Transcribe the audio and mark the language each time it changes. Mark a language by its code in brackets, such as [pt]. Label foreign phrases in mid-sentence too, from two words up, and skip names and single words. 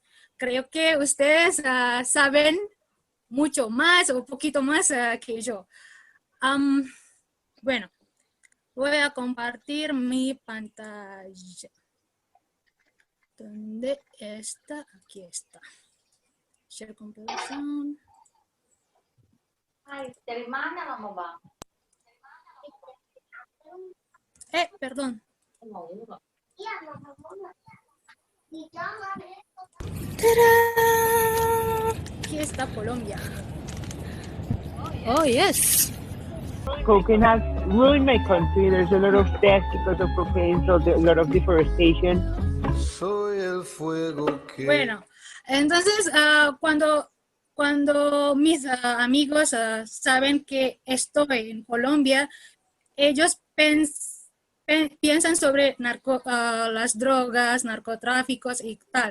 [es] Creo que ustedes saben mucho más o un poquito más que yo. Bueno, voy a compartir mi pantalla. ¿Dónde está? Aquí está. [en] Share composition. [id] Ay, dari mana Mama Bang? [es] Perdón. [id] Iya, Mama. [es] Aquí está Colombia. [en] Oh, yes. Coconuts ruined my country. There's a lot of death because of propane, so a lot of deforestation. [es] Soy el fuego que... Bueno, entonces cuando mis amigos saben que estoy en Colombia, ellos piensan sobre las drogas, narcotráficos y tal.